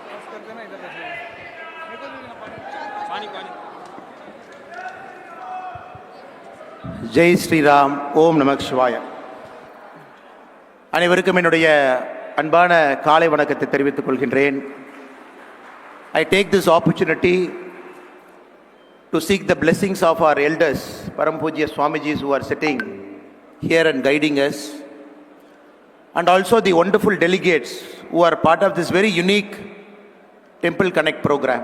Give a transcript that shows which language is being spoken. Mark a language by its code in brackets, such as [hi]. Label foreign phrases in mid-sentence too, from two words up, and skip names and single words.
[hi] करते ना इधर मेरे को भी पानी पानी जय श्रीराम. [sa] ॐ नमः शिवाय. [ta] அனைவருக்கும் என்னுடைய அன்பான காலை வணக்கத்தை தெரிவித்துக் கொள்கின்றேன். [en] I take this opportunity to seek the blessings of our elders, [hi] परम पूज्य [en] Swamijis who are sitting here and guiding us, and also the wonderful delegates who are part of this very unique Temple Connect program.